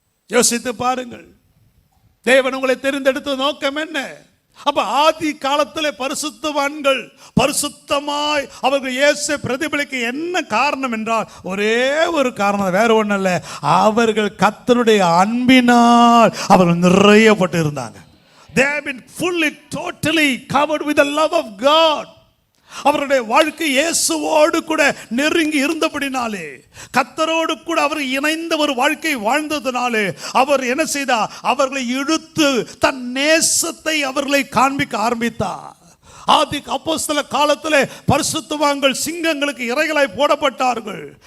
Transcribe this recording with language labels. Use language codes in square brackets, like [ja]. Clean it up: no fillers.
[ta] யோசித்து பாருங்கள், தேவன் உங்களை தெரிந்தெடுத்த நோக்கம் என்ன? அப்ப ஆதி காலத்தில் பரிசுத்தவான்கள் பரிசுத்தமாய் அவர்கள் இயேசு பிரதிபலிக்க என்ன காரணம் என்றால் ஒரே ஒரு காரணம், வேற ஒன்றும் இல்லை, அவர்கள் கர்த்தருடைய அன்பினால் அவர்கள் நிறையப்பட்டு இருந்தாங்க. [en] They have been fully totally covered with the love of God. [ta] அவருடைய வாழ்க்கை இயேசுவோடு கூட நெருங்கி இருந்தபடினாலே, கர்த்தரோடு கூட அவர் இணைந்த ஒரு வாழ்க்கை வாழ்ந்ததினாலே அவர் என்ன செய்தார்? அவர்களை இழுத்து தன் நேசத்தை அவர்களை காண்பிக்க ஆரம்பித்தார். ஆதி அப்போஸ்தல காலத்திலே பரிசுத்தவான்கள் சிங்கங்களுக்கு இரைகளாய் போடப்பட்டார்கள்.